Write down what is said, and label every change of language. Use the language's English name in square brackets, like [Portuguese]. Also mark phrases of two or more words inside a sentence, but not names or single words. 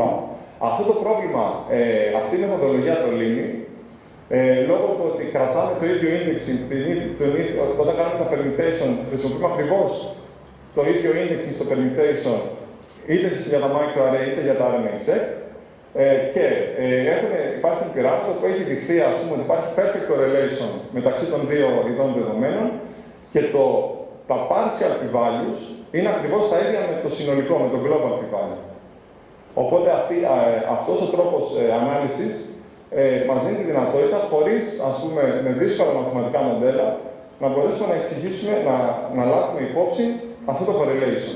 [Greek] Αυτό το πρόβλημα, αυτή η μεθοδολογία το λύνει, λόγω του ότι κρατάμε το ίδιο indexing, όταν κάνουμε τα permutation, χρησιμοποιούμε ακριβώς το ίδιο indexing στο permutation, είτε για τα microarray είτε για τα RNA-seq, και υπάρχουν πειράματα που έχει δειχθεί, ας πούμε, ότι υπάρχει [English] perfect correlation [Greek] μεταξύ των δύο ειδών δεδομένων και τα [English] partial p-values [Greek] είναι ακριβώς τα ίδια με το συνολικό, με το [English] global p-value. [Greek] Οπότε αυτός ο τρόπος ανάλυσης μας δίνει τη δυνατότητα, χωρίς, ας πούμε, με δύσκολα μαθηματικά μοντέλα, να μπορέσουμε να εξηγήσουμε, να λάβουμε υπόψη αυτό το correlation.